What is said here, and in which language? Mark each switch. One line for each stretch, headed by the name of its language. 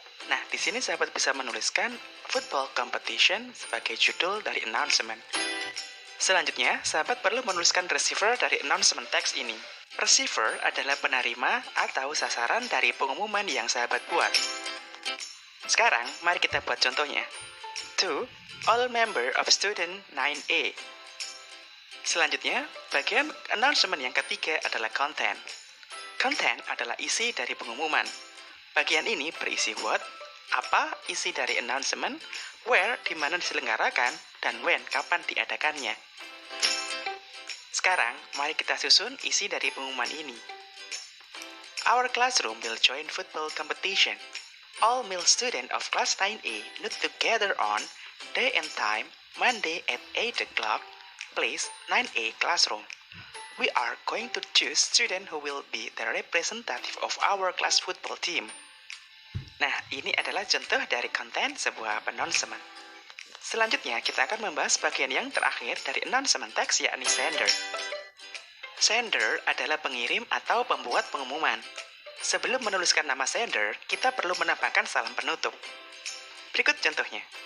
Indonesian: Nah, di sini sahabat bisa menuliskan
English: football competition
Indonesian: sebagai judul dari announcement. Selanjutnya, sahabat perlu menuliskan receiver dari announcement text ini. Receiver adalah penerima atau sasaran dari pengumuman yang sahabat buat. Sekarang, mari kita buat contohnya.
English: To all member of student 9A.
Indonesian: Selanjutnya, bagian announcement yang ketiga adalah content. Content adalah isi dari pengumuman. Bagian ini berisi what, apa isi dari announcement, where, di mana diselenggarakan, dan when, kapan diadakannya. Sekarang, mari kita susun isi dari pengumuman ini.
English: Our classroom will join football competition. All male students of class 9A need to gather on day and time, Monday at 8 o'clock, place 9A classroom. We are going to choose students who will be the representative of our class football team.
Indonesian: Nah, ini adalah contoh dari konten sebuah announcement. Selanjutnya, kita akan membahas bagian yang terakhir dari announcement text, yakni sender. Sender adalah pengirim atau pembuat pengumuman. Sebelum menuliskan nama sender, kita perlu menambahkan salam penutup. Berikut contohnya.